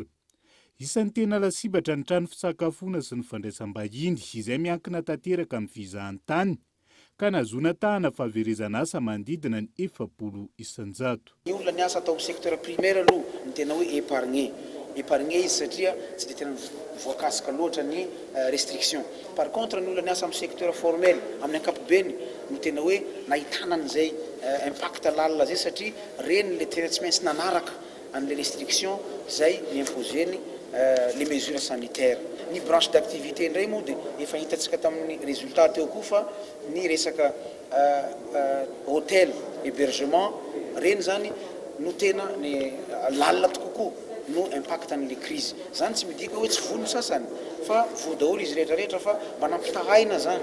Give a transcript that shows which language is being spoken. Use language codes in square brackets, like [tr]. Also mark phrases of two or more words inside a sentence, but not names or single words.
[mg] Isan'ny tena lasibatra ny trano fisakafoana sy ny fandraisam-bahiny izay miankina tanteraka amin'ny fizahan-tany ka nazona tahana fahaverezana asa mandidina ny 700 isan-jato. Ny olona ny asa atao amin'ny [fr] secteur primaire [mg] aloha ny tena hoe épargné izy satria tsy dia tena voakasika loatra ny restriction. [fr] Par contre [mg] ny olona ny asa amin'ny [fr] secteur formel [mg] amin'ny ankapobeny no tena hoe nahitana an'izay impact lalina zay satria reny le tena tsy maintsy nanaraka an'le restriction izay imposeny [fr] les mesures sanitaires. [mg] Ny [fr] branche d'activité [mg] indray moa dia efa hitantsika tamin'ny résultat teo koa fa ny resaka [fr] hôtel hébergement [mg] reny zany no tena ny lalina kokoa no impactan'le crise. Zany tsy midika hoe tsy vono sasany fa voadaholo izy rehetrarehetra fa mba nampitahana zany.